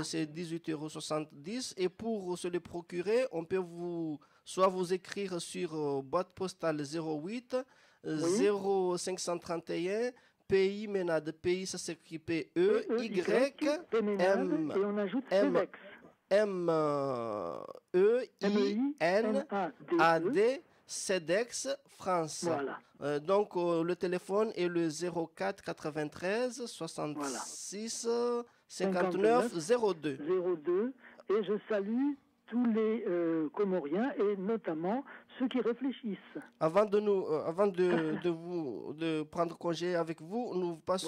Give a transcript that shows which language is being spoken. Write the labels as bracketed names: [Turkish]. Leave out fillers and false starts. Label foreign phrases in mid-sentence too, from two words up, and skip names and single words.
[French] c'est 18,70 €. Et pour se le procurer, on peut soit vous écrire sur boîte postale 08 0531 Pays Ménade. Pays, ça s'écrit P-E-Y Péménade, M et on ajoute M Sélex. M-E-I-N-A-D, CEDEX, France. Voilà. Donc, le téléphone est le 04 93 66 59 02. 02. Et je salue tous les Comoriens, et notamment ceux qui réfléchissent. Avant de prendre congé avec vous, nous passons